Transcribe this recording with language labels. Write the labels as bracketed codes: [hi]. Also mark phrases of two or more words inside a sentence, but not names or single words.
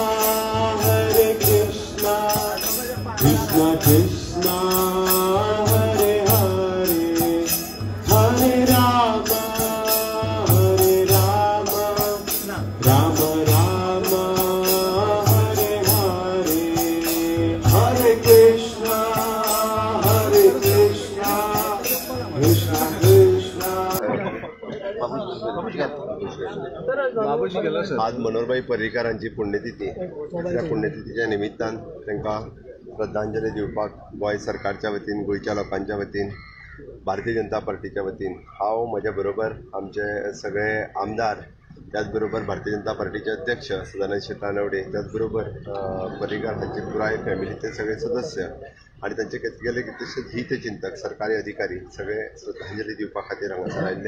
[sa] Krishna Krishna, Hare Hare, Hare Rama, Rama Rama, Hare Hare, Hare Krishna, Krishna Krishna. [kok] आज मनोहरभाई पर्रीकारांची पुण्यतिथी. त्या पुण्यतिथीच्या निमित्तान तांकां श्रद्धांजली दिवपाक गोंय सरकारच्या वतीन, गोंयच्या लोकांच्या वतीन, भारतीय जनता पार्टीच्या वतीन हांव म्हज्या बरोबर आमचे सगळे आमदार, त्याचबरोबर भारतीय जनता पार्टीचे अध्यक्ष सदानंद शेट नानवडे, त्याचबरोबर पर्रीकार हांचे पुराय फॅमिलीचे सगळे सदस्य आणि तांचे गेले कितलेशेच हितचिंतक, सरकारी अधिकारी सगळे श्रद्धांजली दिवपा खातीर हांगासर आयिल्ले.